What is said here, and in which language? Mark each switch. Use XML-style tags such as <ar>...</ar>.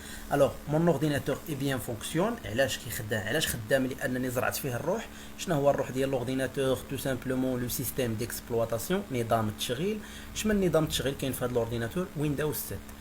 <fr>Alors, mon ordinateur est bien fonctionne.</fr> <ar>علاش خدام لانني زرعت فيه الروح. شنو هو الروح ديال l'ordinateur?</ar> <fr>Tout simplement le système d'exploitation،</fr> <ar>نظام التشغيل. شمن نظام التشغيل كاين في هذا l'ordinateur Windows 7.</ar>